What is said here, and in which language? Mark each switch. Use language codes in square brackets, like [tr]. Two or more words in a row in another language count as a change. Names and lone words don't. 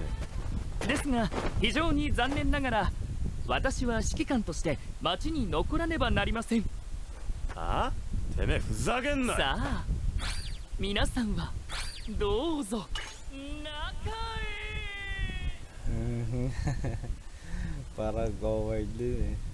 [ja] ですが非常に残念ながら私は指揮官として町に残らねばなりません。え。はあ？てめえふざけんなよ。さあ皆さんはどうぞ中へ。 [tl] Para coward din eh.